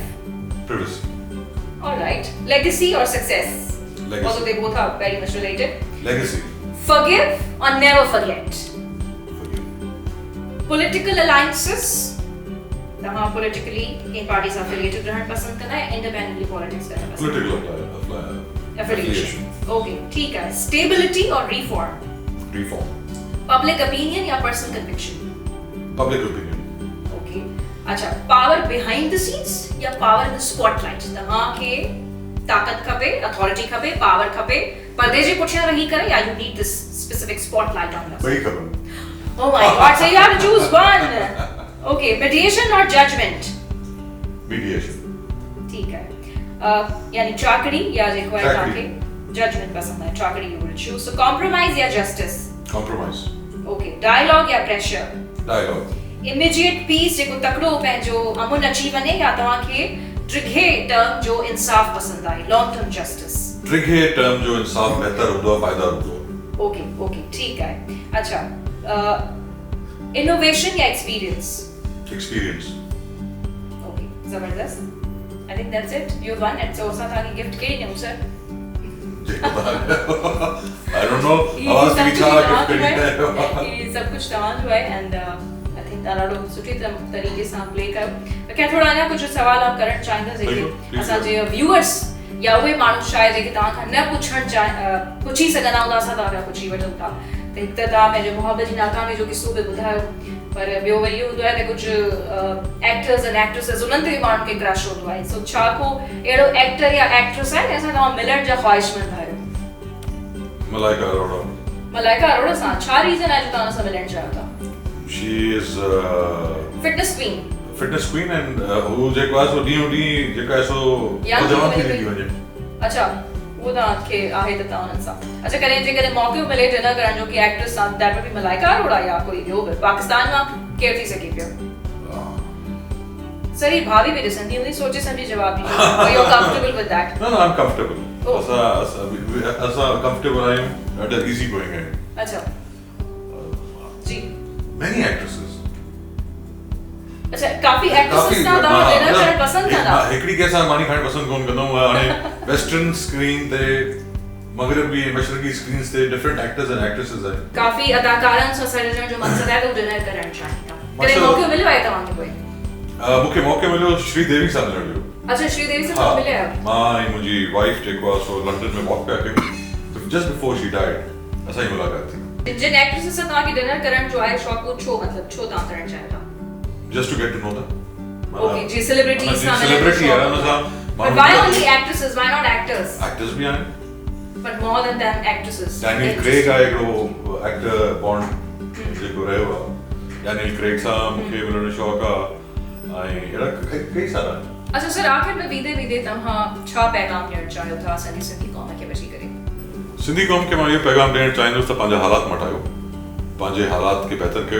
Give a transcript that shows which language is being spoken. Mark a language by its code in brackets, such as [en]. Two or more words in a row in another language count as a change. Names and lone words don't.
[en] privacy all right legacy or success Legacy. although they both are very much related legacy forgive or never forget forgive political alliances तव्हां politically in parties affiliated [sd] रहण पसंद कंदा या [en] independently politics [sd] करणु पसंद [en] political affiliation okay [hi] ठीक है [en] stability or reform reform public opinion या personal conviction public opinion okay अच्छा power behind the scenes या power in the spotlight [sd] तव्हांखे ताकत खपे [en] authority खपे power [sd] खपे पर्दे जे पुठियां रही करे [en] या you need this specific spotlight on you [sd] ॿई खपनि [en] oh my god so you have to choose one okay mediation or judgment mediation [hi] ठीक है [sd] यानी चाकरी या जेको आहे तव्हांखे जजमेंट पसंद आहे चाकरी [en] you will choose so compromise [sd] या justice [en] compromise okay dialogue या pressure dialogue immediate peace [sd] जेको तकड़ो पंहिंजो अमुन अची वञे या तव्हांखे ड्रिघे टर्म जो इंसाफ पसंद आहे [en] long term justice [sd] ड्रिघे टर्म जो इंसाफ बहितर हूंदो आहे पाइदार हूंदो आहे ओके ओके ठीक आहे अच्छा इनोवेशन या एक्सपीरियंस [en] experience ओके जबरदस्त I think that's it you won it so [sd] असां तव्हांखे गिफ्ट कहिड़ी ॾियूं सर [en] I don't know [sd] आवाज की छा गिफ्ट करी है [hi] ये सब कुछ [sd] तव्हांजो आहे [en] and I think [sd] तव्हां ॾाढो सुठी तरीक़े सां प्ले कयो [hi] क्या थोड़ा [sd] अञा कुझु सवाल आप करणु चाहींदा जेके असांजे व्यूअर्स या उहे माण्हू शायदि जेके तव्हां खां न पुछी सघंदा हूंदा असां तव्हां खां पुछी वठूं था त हिकु त तव्हां पंहिंजो मुहबत जी नाकामी जो किस्सो बि ॿुधायो पर ॿियो वरी इहो हूंदो आहे त कुझु [en] actors and actresses [sd] उन्हनि ते बि माण्हुनि खे क्रश हूंदो आहे सो छा को अहिड़ो एक्टर या एक्ट्रेस आहे जंहिंसां तव्हां मिलण जा ख़्वाहिशमंद आहियो मलाइका अरोड़ा सां छा रीज़न आहे जो तव्हां सां मिलणु चाहियो था [en] she is fitness queen [sd] and हू जेको आहे सो ॾींहों ॾींहुं जेका आहे सो जवान थी वेंदी वञे अच्छा वो तव्हांखे आहे त तव्हां उन्हनि सां अच्छा कॾहिं जेकॾहिं मौक़ो मिले डिनर करण जो की एक्ट्रेस सां [en] that will be [sd] मलाइका अरोड़ा या कोई ॿियो बि पाकिस्तान मां केरु थी सघे पियो सर ही भाभी भी ॾिसंदी हूंदी सोचे सम्झी जवाब ॾिजो [en] you are comfortable with that No, I'm comfortable. असां comfortable आहियूं ॾाढा easy going आहियूं [hi] अच्छा जी [en] many actresses [sd] अच्छा काफी एक्ट्रेसेस सां तव्हां डिनर करणु पसंदि कंदा हिकिड़ी कंहिंसां मानी खाइणु पसंदि कोन कंदो हाणे वेस्टर्न स्क्रीन ते मगरबी मशरक़ी स्क्रीन्स ते डिफरेंट [en] actors and actresses [sd] आहिनि काफी अदाकारनि सां सॾण जो मक़सदु आहे त डिनर करणु चाहिंदा कॾहिं मौक़ो मिलियो आहे तव्हांखे कोई मूंखे मौक़ो मिलियो श्रीदेवी सां मिलण जो अच्छा श्रीदेवी सां मिलिया आहियो मां ऐं मुंहिंजी वाइफ जेको आहे सो लंडन में वॉक पिया कयूं [en] just before she died [sd] असांजी मुलाक़ात थी जिन एक्ट्रेसेस सां तव्हांखे डिनर करण जो आहे शौक़ु छो मतिलबु छो तव्हां करणु चाहियो था [en] just to get to know them [sd] okay जी celebrities सां celebrity है ना सां [en] but why only actresses why not actors [sd] actors भी आहिनि [en] but more than them actresses [sd] Daniel Craig आहे हिकिड़ो एक्टर बॉन्ड जेको रहियो आहे Daniel Craig सां मूंखे मिलण जो शौक़ु आहे ऐं अहिड़ा कई सारा आहिनि। अच्छा सर, आख़िर में वीदे वीदे तव्हां छा पैगाम ॾियणु चाहियो था असांजी सिंधी क़ौम खे वठी करे? सिंधी क़ौम खे मां इहो पैगाम ॾियणु चाहींदुसि त पंहिंजा हालात मटायो, पंहिंजे हालात खे बहितर कयो।